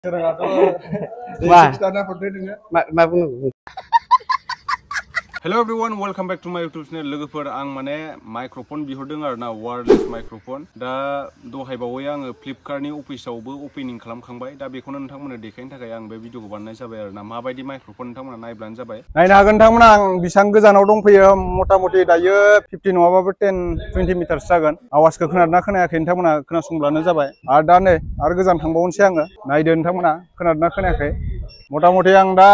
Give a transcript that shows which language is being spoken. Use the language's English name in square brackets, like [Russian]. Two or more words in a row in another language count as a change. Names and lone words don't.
[English] Hello everyone, welcome back to my YouTube channel. [Bodo] लोगोफोर आं माने माइक्रोफोन बिहरदों आरो ना [English] wireless microphone [Bodo] दा दहाय बावै आङो फ्लिपकार्टनि अफिसावबो ओपनिं खालामखांबाय दा बेखौनो नोंथांमोननो देखायनो थाखाय आं बे भिडिअखौ बानायनाय जाबाय आरो ना माबायदि माइक्रोफोन नोंथांमोना नायब्लानो जाबाय नायनो हागोन नोंथांमोना आं बेसेबां गोजानाव दंफैयो मथा मथि दायो 50 नङाबाबो 10-20 मिटारसो जागोन आवाजखौ खोनादोंना खोनायाखै नोंथांमोना खोनासंब्लानो जाबाय आरो दा नै आरो गोजान थांबावनोसै आङो नायदो नोंथांमोना खोनादोंना खोनायाखै मथा मथि आं दा